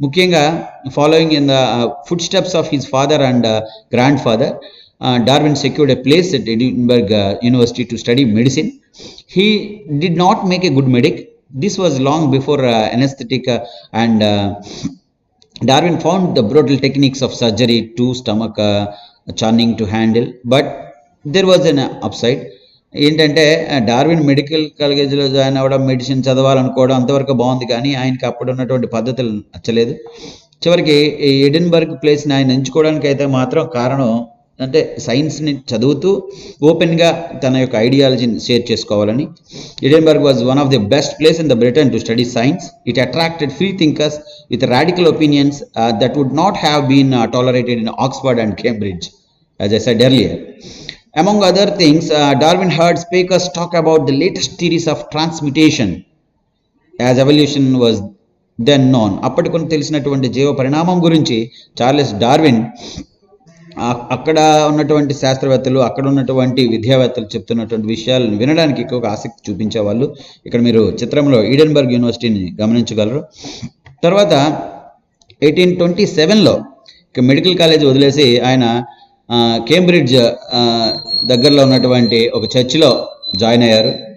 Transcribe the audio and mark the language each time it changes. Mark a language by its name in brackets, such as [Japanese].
[English] ముఖ్యంగా following in the food steps of his father and grandfather, Darwin secured a place at Edinburgh University to study medicine. He did not make a good medic. This was long before anesthetic and Darwin found the brutal techniques of surgery to stomach churning to handle. But there was an upside. [Telugu] ఏంటంటే Darwin medical కాలేజీలో join అవ్వడం, medicine చదవాలనుకోవడం అంతవరకు బాగుంది, కానీ ఆయనకి అప్పుడు ఉన్నటువంటి పద్ధతులు నచ్చలేదు. చివరికి ఈ ఎడిన్బర్గ్ ప్లేస్ని ఆయన ఎంచుకోవడానికి అయితే మాత్రం కారణం అంటే సైన్స్ని చదువుతూ ఓపెన్గా తన యొక్క ఐడియాలజీని షేర్ చేసుకోవాలని. [English] Edinburgh was one of the best place in the Britain to study science. It attracted free thinkers with radical opinions that would not have been tolerated in Oxford and Cambridge, as I said earlier. Among other things, Darwin heard speakers talk about the latest theories of transmutation, as evolution was then known. [Telugu] అప్పటికొని తెలిసినటువంటి జీవ పరిణామం గురించి Charles Darwin అక్కడ ఉన్నటువంటి శాస్త్రవేత్తలు, అక్కడ ఉన్నటువంటి విద్యావేత్తలు చెప్తున్నటువంటి విషయాలను వినడానికి ఎక్కువగా ఆసక్తి చూపించేవాళ్ళు. ఇక్కడ మీరు చిత్రంలో ఈడెన్బర్గ్ యూనివర్సిటీని గమనించగలరు. తర్వాత 1827లో మెడికల్ కాలేజ్ వదిలేసి ఆయన కేంబ్రిడ్జ్ దగ్గరలో ఉన్నటువంటి ఒక చర్చిలో జాయిన్ అయ్యారు.